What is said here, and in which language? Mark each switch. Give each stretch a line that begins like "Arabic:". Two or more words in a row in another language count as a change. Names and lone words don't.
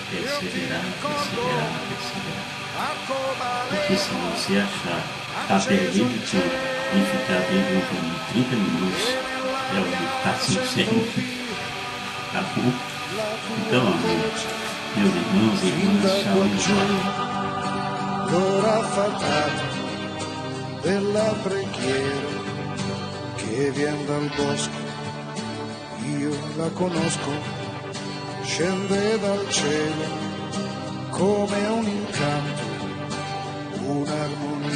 Portuguese: Perseverar, perseverar, perseverar. Porque se você achar que está perdendo tempo em ficar vendo um vídeo de 30 minutos, é o que está sincero. Tá bom? Então, meus irmãos e irmãs, tchau.
Italian: L'ora fatata della preghiera che vien dal bosco, io la conosco, scende dal cielo come un incanto, un'armonia.